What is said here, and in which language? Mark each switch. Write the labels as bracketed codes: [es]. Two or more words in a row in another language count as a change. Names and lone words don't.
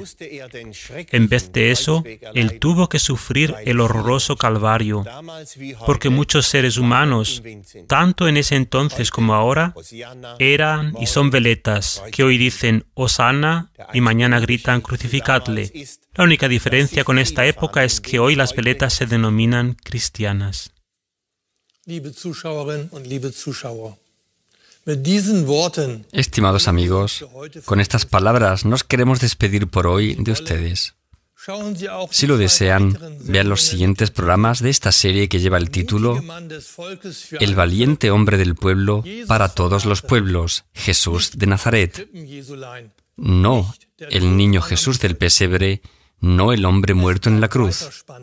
[es] En vez de eso, Él tuvo que sufrir el horroroso Calvario, porque muchos seres humanos, tanto en ese entonces como ahora, eran y son veletas, que hoy dicen Hosanna y mañana gritan crucificadle. La única diferencia con esta época es que hoy las veletas se denominan cristianas. [de] Liebe Zuschauerinnen und liebe Zuschauer, mit diesen Worten, [es] Estimados amigos, con estas palabras nos queremos despedir por hoy de ustedes. [de] schauen Sie auch [es] Si lo desean, vean los siguientes programas de esta serie que lleva el título El valiente hombre del pueblo para todos los pueblos, Jesús de Nazaret. No el niño Jesús del pesebre, no el hombre muerto en la cruz.